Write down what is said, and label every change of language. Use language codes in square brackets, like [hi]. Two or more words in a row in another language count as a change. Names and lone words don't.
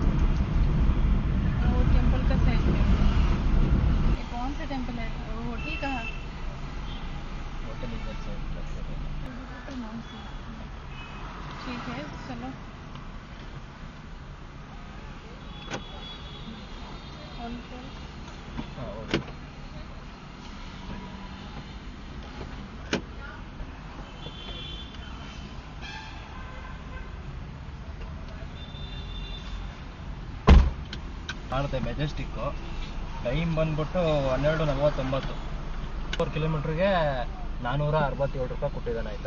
[hi] वो टेंपल का साइड है। ये कौन सा टेंपल है? वो होटल का है? होटल इधर से ठीक है, चलो ऑन करो। हाँ ओके। [kn] ಕಾಣುತ್ತೆ ಮೆಜೆಸ್ಟಿಕ್ಕು. ಟೈಮ್ ಬಂದ್ಬಿಟ್ಟು 12:49. 4 ಕಿಲೋಮೀಟ್ರಿಗೆ 467 ರೂಪಾಯಿ ಕೊಟ್ಟಿದ್ದಾನೆ, ಆಯಿತಾ.